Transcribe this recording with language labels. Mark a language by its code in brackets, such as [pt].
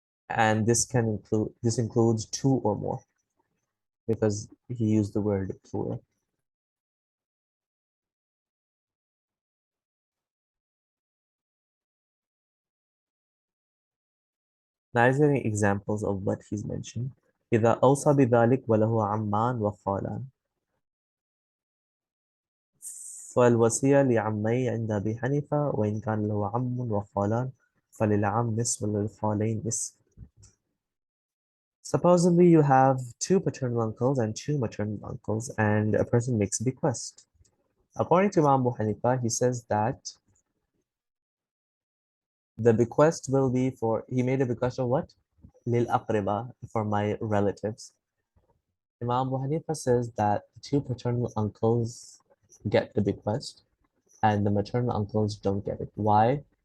[en] And this includes two or more, because he used the word plural. Now, is there any examples of what he's mentioned? [ar] إذا أوصى بذلك وله عمان وخالان فالوصية لعمي عند أبي حنيفة وإن كان له عم وخالان فللعم نصف وللخالين نصف. [en] Supposedly you have two paternal uncles and two maternal uncles, and a person makes a bequest. According to Imam Abu Hanifa, he says that the bequest will be for, he made a bequest of what? [ar] Lil aqriba, [en] for my relatives. Imam Abu Hanifa says that the two paternal uncles get the bequest and the maternal uncles don't get it. Why?